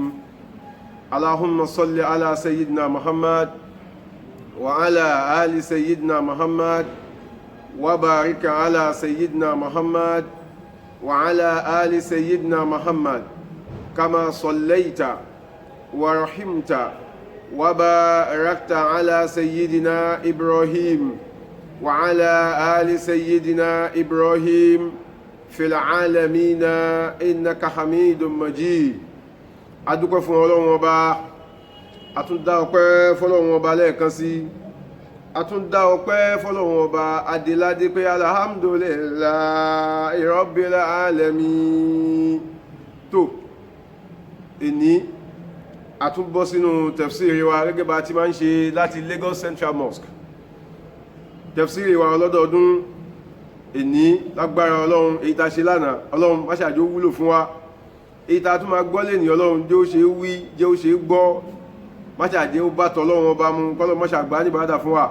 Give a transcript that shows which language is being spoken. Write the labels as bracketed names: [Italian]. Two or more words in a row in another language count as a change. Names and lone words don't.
[Arabic] اللهم صل على سيدنا محمد وعلى آل سيدنا محمد وبارك على سيدنا محمد وعلى آل سيدنا محمد كما صليت ورحمت وباركت على سيدنا إبراهيم وعلى آل سيدنا إبراهيم في العالمين إنك حميد مجيد. [Yoruba] adúpẹ́ fún Ọlọ́run Ọba, àtúndá ọpẹ́ fọ́lọ́run Ọba lẹ́ẹ̀kan sí, àtúndá ọpẹ́ fọ́lọ́run Ọba adéládé pé [Arabic] الحمد لله رب العالمين. [Yoruba] tó èní àtúnbọ́ sínú tafsiri wa gẹ́gẹ́ bá ti máa ń ṣe láti Lagos Central Mosque. Tafsiri wa ọlọ́dọọdún èní lágbára Ọlọ́run, èyí tá ṣe lánàá Ọlọ́run má ṣàjò wúlò fún wa, èyí tá tún máa gbọ́ lè ní Ọlọ́run jẹ́ ó ṣe wí jẹ́ ó ṣe gbọ́, má ṣàjẹ́ ó bá tọ́lọ́run Ọba mu kọ́lọ́ má ṣàgbá ní ìbádà fún wa.